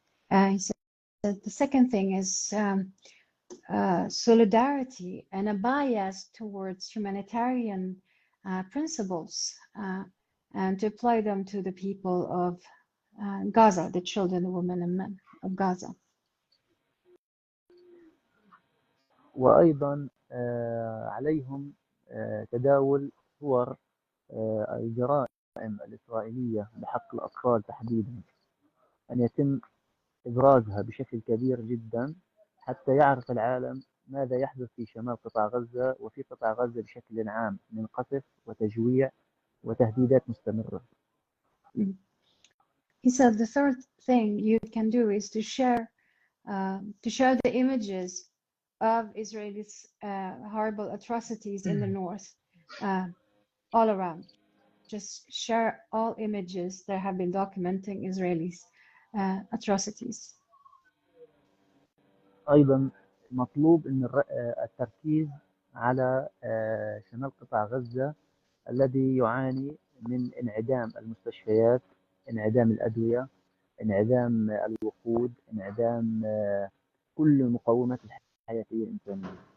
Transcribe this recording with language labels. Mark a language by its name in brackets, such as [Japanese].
[English] He said the second thing is solidarity and a bias towards humanitarian principles and to apply them to the people of Gaza, the children, the women and men of Gaza. [Arabic] وأيضا عليهم تداول صور الجرائم الإسرائيلية بحق الأطفال تحديدا، أن يتم إبرازها بشكل كبير جدا حتى يعرف العالم ماذا يحدث في شمال قطاع غزة وفي قطاع غزة بشكل عام من قصف وتجويع وتهديدات مستمرة. [English] He said the third thing you can do is to share the images of Israelis horrible atrocities in the north all around. Just share all images that have been documenting Israelis atrocities. [Arabic] أيضا مطلوب أن التركيز على شمال قطاع غزة الذي يعاني من انعدام المستشفيات، انعدام الأدوية، انعدام الوقود، انعدام كل المقومات الحياتية الإنسانية.